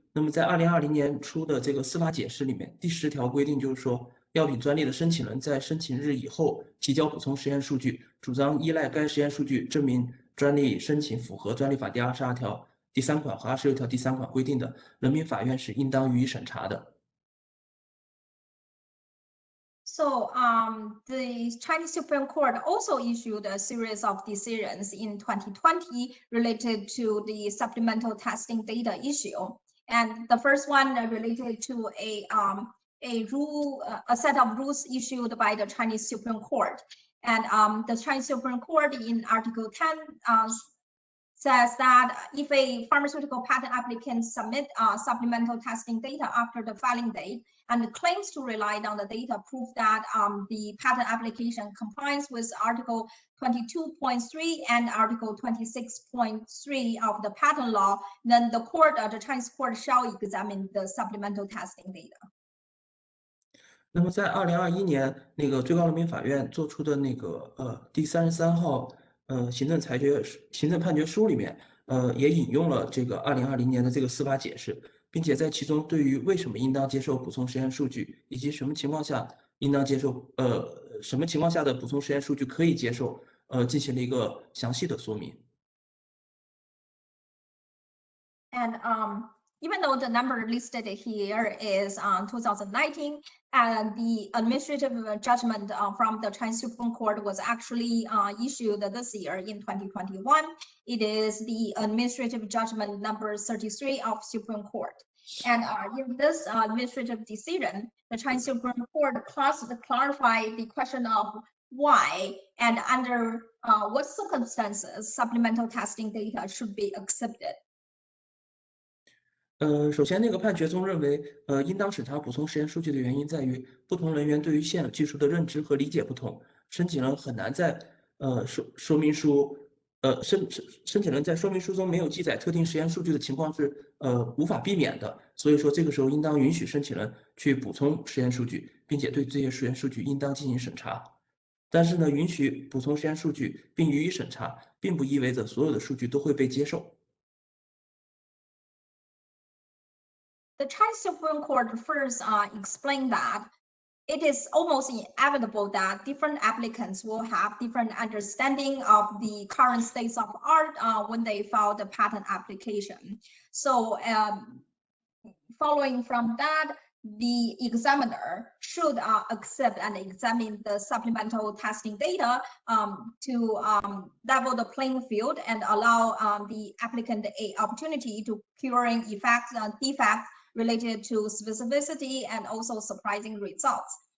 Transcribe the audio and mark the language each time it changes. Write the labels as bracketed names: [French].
[Chinese] 那么在2020年出的这个司法解释里面，第10条规定就是说，药品专利的申请人在申请日以后提交补充实验数据，主张依赖该实验数据证明专利申请符合专利法第22条第3款和26条第3款规定的，人民法院是应当予以审查的。 [English] So the Chinese Supreme Court also issued a series of decisions in 2020 related to the supplemental testing data issue. And the first one related to a set of rules issued by the Chinese Supreme Court. And the Chinese Supreme Court in Article 10 says that if a pharmaceutical patent applicant submit supplemental testing data after the filing date and claims to rely on the data proof that the patent application complies with Article 22.3 and Article 26.3 of the patent law, then the Chinese court shall examine the supplemental testing data. [Chinese] 那么在2021年，最高人民法院做出的第33号行政判决书里面，也引用了这个2020年的这个司法解释，并且在其中对于为什么应当接受补充实验数据，以及什么情况下应当接受，什么情况下的补充实验数据可以接受，进行了一个详细的说明。 [English] And even though the number listed here is 2019, and the administrative judgment from the Chinese Supreme Court was actually issued this year in 2021, it is the administrative judgment number 33 of Supreme Court. And in this administrative decision, the Chinese Supreme Court clarified the question of why and under what circumstances supplemental testing data should be accepted. [Chinese] 首先，判决中认为，应当审查补充实验数据的原因在于，不同人员对于现有技术的认知和理解不同，申请人很难在说明书申请人在说明书中没有记载特定实验数据的情况是无法避免的，所以说这个时候应当允许申请人去补充实验数据，并且对这些实验数据应当进行审查。但是呢，允许补充实验数据并予以审查，并不意味着所有的数据都会被接受。 [English] the Chinese Supreme Court first explained that it is almost inevitable that different applicants will have different understanding of the current states of art when they file the patent application. So following from that, the examiner should accept and examine the supplemental testing data to level the playing field and allow the applicant an opportunity to curing effects and defects related to specificity and also surprising results.